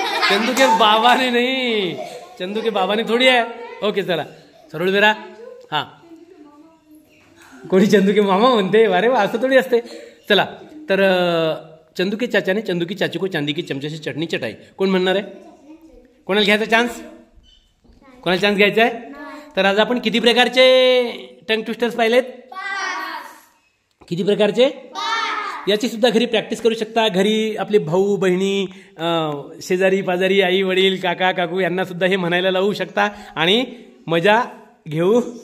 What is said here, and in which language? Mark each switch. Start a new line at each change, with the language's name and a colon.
Marathi: चंदू के बाबाने नाही, चंदू के बाबाने थोडी आहे. ओके, चला. सरळ बेरा. हा, कोणी चंदू के मामा म्हणते. अरे वा, असं थोडी असते. चला, तर
Hindi: चंदू के चाचा ने चंदू की चाची को चांदी की चमचे से चटनी चटाई.
Marathi: कोण म्हणणार आहे? कोणाला घ्यायचा चान्स? कोणाला चान्स घ्यायचा आहे? तर आज आपण किती प्रकारचे टंग ट्विस्टर्स पाहिलेत? किती प्रकारचे? याची सुद्धा घरी प्रॅक्टिस करू शकता. घरी आपले भाऊ बहिणी, शेजारी पाजारी, आई वडील, काका काकू यांना सुद्धा हे म्हणायला लावू शकता आणि मजा घेऊ.